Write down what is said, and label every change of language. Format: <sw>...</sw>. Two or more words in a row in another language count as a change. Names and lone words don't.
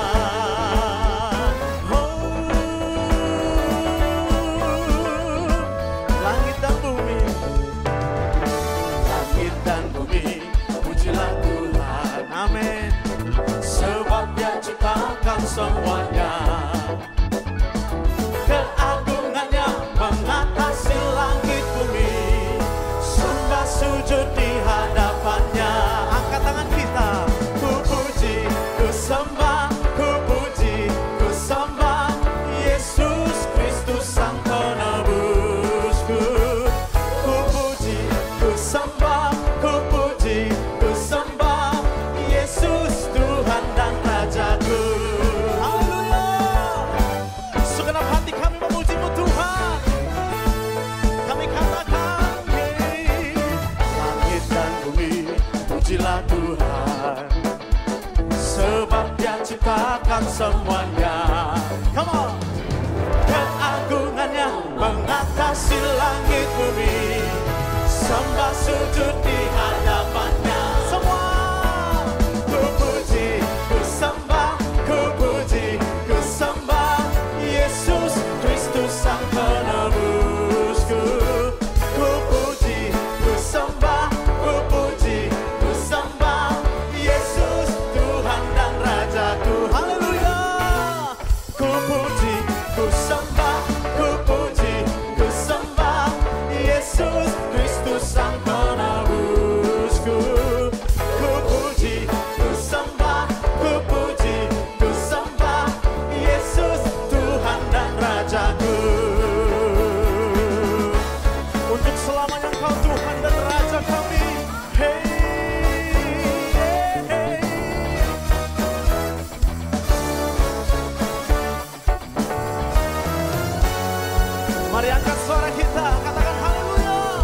<id>Langit dan bumi, langit dan bumi, pujilah Tuhan, amin. Sebab Dia ciptakan semuanya. Keagungannya mengatasi langit bumi, sembah sujud di hadapannya. Angkat tangan kita, ku puji, ku sembah, ku puji, ku sembah Yesus Kristus Sang Penebusku. Ku puji, ku sembah, ku puji, ku sembah Yesus Tuhan dan Rajaku. Haleluya. Segenap hati kami memuji-Mu Tuhan. Kami katakan, langit dan bumi, pujilah Tuhan. Sebab Dia ciptakan semuanya.</id> <en>Come on.</en> <id>Keagungannya mengatasi langit bumi, sembah sujud di hadapannya. Semua ku puji, ku sembah, ku puji, ku sembah Yesus Kristus Sang Penebusku. Ku puji, ku sembah, ku puji, ku sembah Yesus Tuhan dan Rajaku. Haleluya. Ku puji, ku sembah, ku puji, ku sembah Yesus Kristus Sang Penebusku. Ku puji, ku sembah, ku puji, ku sembah Yesus Tuhan dan Rajaku. Untuk selamanya Engkau Tuhan dan Raja kami. Hey, hey, hey. Mari angkat suara kita, katakan haleluya.</id>